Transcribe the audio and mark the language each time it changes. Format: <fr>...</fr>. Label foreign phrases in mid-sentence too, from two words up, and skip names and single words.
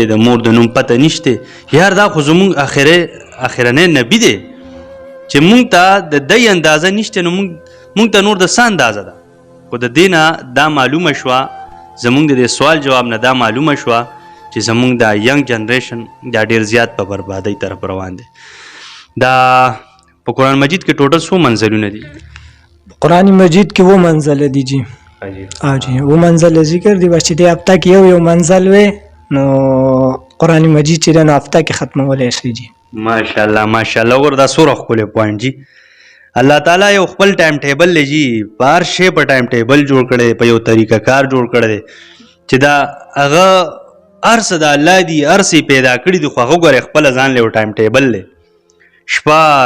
<ps>د مور د نوم پته نشته یار دا خو زمونږ اخرنی نبي دی چې مونږ ته د دی اندازه نشته نو مونږ ته نور د څه اندازه ده خو د دې نه دا معلومه شوه زمونږ د دې سوال جواب نه دا معلومه شوه چې زمونږ دا</ps> <en>young generation</en> <ps>دا ډیر زیات په بربادۍ طرف روان دی دا په قرآن مجید کې ټوټل څو منزلونه دي قرآن مجید کې وہ منزل دی جی جی وہ منزل ذکر دی بس چې د هفته کې یو منزل وي نو قرآن مجید چې نو هفته کې ختمولی شي جی ماشاءالله ماشاءالله ور دا سوره ښکلی پوینټ جی الله تعالی یو خپل</ps> <en>time table</en> <ps>دی جی په هر شی په</ps> <en>time table</en> <ps>جوړ کړی په یو طریقه کار جوړ کړی دی چې دا هغه هر څه د الله دي هر څه پیدا کړي دي خو هغه ګورې خپله ځان له یو</ps> <en>time table</en> <ps>دی شپه</ps>